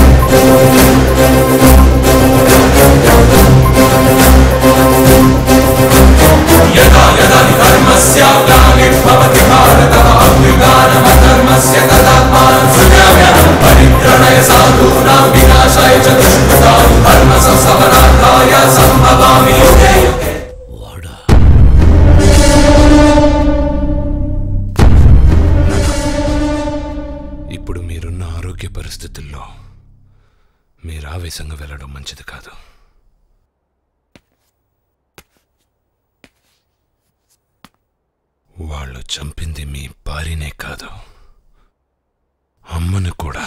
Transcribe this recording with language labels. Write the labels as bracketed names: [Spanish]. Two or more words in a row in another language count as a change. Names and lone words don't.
[Sanskrit] यदा यदा हि धर्मस्य ग्लानिर्भवति भारत अभ्युत्थानमधर्मस्य तदात्मानं सृजाम्यहम् परित्राणाय साधूनां विनाशाय च दुष्कृतां धर्म संस्थापनार्थाय सम्भवामि युगे युगे [Telugu] ఇప్పుడు మీరున్న ఆరోగ్య పరిస్థితుల్లో మీరు ఆవేశంగా వెళ్ళడం మంచిది కాదు. వాళ్ళు చంపింది మీ భార్యనే కాదు, అమ్మను కూడా.